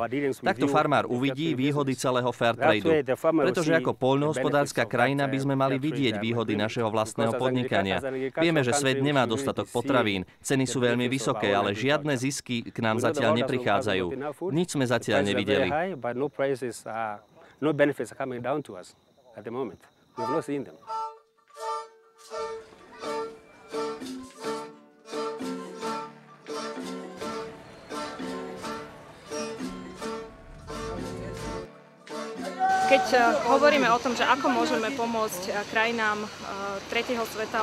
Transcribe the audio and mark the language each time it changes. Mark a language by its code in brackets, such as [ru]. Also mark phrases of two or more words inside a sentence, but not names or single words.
[sk] Takto farmár uvidí výhody celého Fairtradu, pretože ako poľnohospodárska krajina by sme mali vidieť výhody našeho vlastného podnikania. Vieme, že svet nemá dostatok potravín, ceny sú veľmi vysoké, ale žiadne zisky k nám zatiaľ neprichádzajú. Nič sme zatiaľ nevideli. [en] no benefits are coming down to us at the moment. We have not seen them. [sk] Keď hovoríme o tom, že ako môžeme pomôcť krajinám tretieho sveta